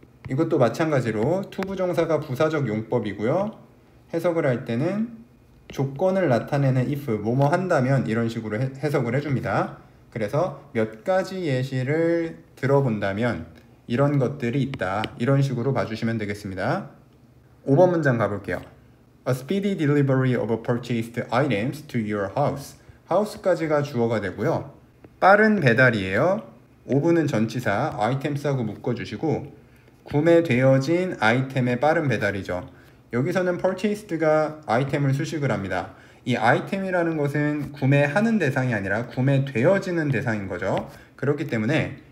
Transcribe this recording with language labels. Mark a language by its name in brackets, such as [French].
[Korean] 이것도 마찬가지로 투부정사가 부사적 용법이고요. 해석을 할 때는 조건을 나타내는 if, 뭐뭐 한다면 이런 식으로 해석을 해줍니다. 그래서 몇 가지 예시를 들어본다면 이런 것들이 있다, 이런 식으로 봐주시면 되겠습니다. 5번 문장 가볼게요. [English] A speedy delivery of purchased items to your house. [Korean] house까지가 주어가 되고요. 빠른 배달이에요. ove는 전치사, items하고 묶어주시고, 구매되어진 아이템의 빠른 배달이죠. 여기서는 purchased가 아이템을 수식을 합니다. 이 아이템이라는 것은 구매하는 대상이 아니라 구매되어지는 대상인 거죠. 그렇기 때문에